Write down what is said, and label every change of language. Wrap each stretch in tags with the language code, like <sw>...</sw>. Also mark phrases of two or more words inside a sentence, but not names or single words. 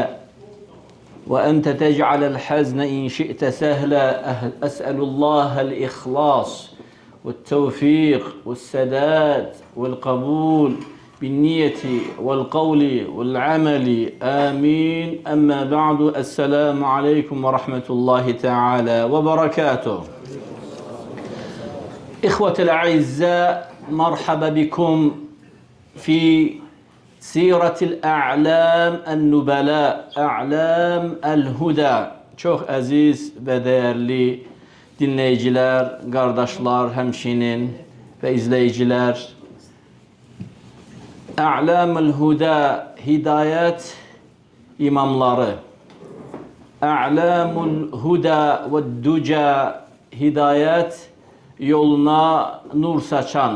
<ar>وأنت تجعل الحزن إن شئت سهلا أسأل الله الإخلاص والتوفيق والسداد والقبول بالنية والقول والعمل آمين أما بعد السلام عليكم ورحمة الله تعالى وبركاته إخوة الأعزاء مرحبا بكم في سيرة الأعلام النبلاء أعلام الهدى.</ar> <tr>Çok aziz ve değerli dinleyiciler, kardeşler, hemşinin ve izleyiciler. A'lamul Huda, hidayet imamları. A'lamul Huda ve Duca, hidayet yoluna nur saçan.</tr>